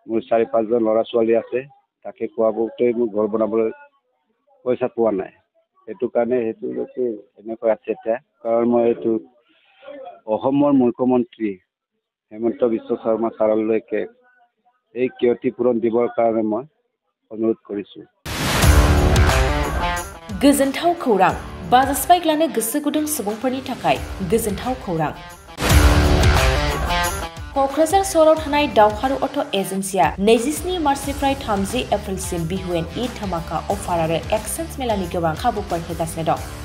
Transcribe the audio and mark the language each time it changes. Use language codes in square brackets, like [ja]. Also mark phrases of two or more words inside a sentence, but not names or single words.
[as] মোৰ 4-5জন ল'ৰা ছোৱালী আছে তাকে খোৱা বোৱাতেই মোৰ ঘৰ বনাবলৈ পইচা পোৱা নাই সেইটো কাৰণে সেইটো এনেকৈ আছে এতিয়া কাৰণ মই এইটো অসমৰ মুখ্যমন্ত্ৰী হেমন্ত বিশ্ব শৰ্মা ছাৰলৈকে এই ক্ষতিপূৰণ দিবৰ কাৰণে মই অনুৰোধ কৰিছোঁ [brx] गोजोनथाव खौरां बाजास्पाइक्लानो गोसो गुदुं सुबुंफोरनि थाखाय गोजोनथाव खौरां क'क्राझार सहराव थानाय दावहारु अट' एजेन्सिया 27 मार्चनिफ्राय 30 एप्रिलसिम बिहु एन्ड ईद धमाका अफार आरो एक्सचेन्ज मेलानि गोबां खाबुफोर होगासिनो दं